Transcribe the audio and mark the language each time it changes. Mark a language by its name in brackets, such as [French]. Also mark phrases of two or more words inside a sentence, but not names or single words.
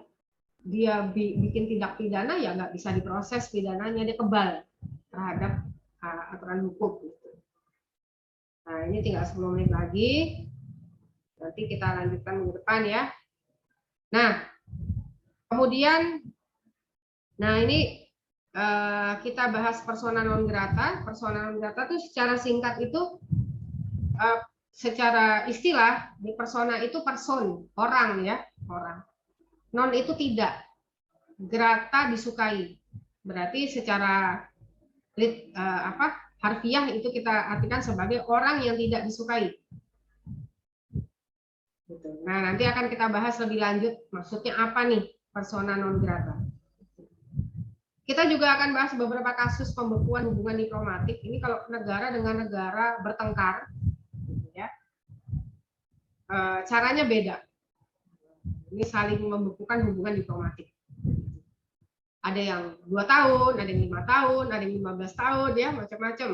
[Indonesian] Dia bikin tindak pidana ya nggak bisa diproses pidananya, dia kebal terhadap aturan hukum gitu. Nah, ini tinggal 10 menit lagi. Nanti kita lanjutkan minggu depan ya. Nah, kemudian, nah ini kita bahas [Latin] persona non grata. Persona non grata [Indonesian] itu secara singkat itu secara istilah di persona itu person, orang ya, orang. Non itu tidak, grata disukai. Berarti secara harfiah itu kita artikan sebagai orang yang tidak disukai. Nah, nanti akan kita bahas lebih lanjut maksudnya apa nih [Latin] persona non grata. [Indonesian] Kita juga akan bahas beberapa kasus pembekuan hubungan diplomatik. Ini kalau negara dengan negara bertengkar, ya, caranya beda. Ini saling membekukan hubungan diplomatik. Ada yang 2 tahun, ada yang 5 tahun, ada yang 15 tahun, ya macam-macam.